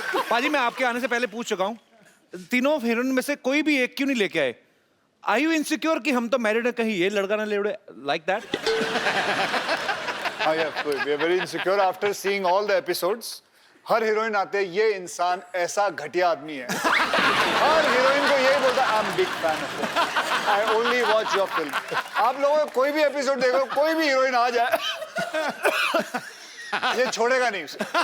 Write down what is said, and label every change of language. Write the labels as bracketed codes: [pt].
[hi] पाजी मैं आपके आने से पहले पूछ चुका हूं, तीनों हीरोइन में से कोई भी एक क्यों नहीं लेके आए? [en] Are you insecure [hi] कि हम तो मैरिड है, कहीं ये लड़का ना ले उड़े, [en] like that? we are very insecure after seeing all the episodes. [hi] हर heroine आते ये इंसान ऐसा घटिया आदमी है, हर हीरोइन को यही बोलता [en] I am big fan of you, I only watch your film. [hi] आप लोगों को कोई भी एपिसोड देखो, कोई भी हीरोइन आ जाए ये छोड़ेगा नहीं उसे।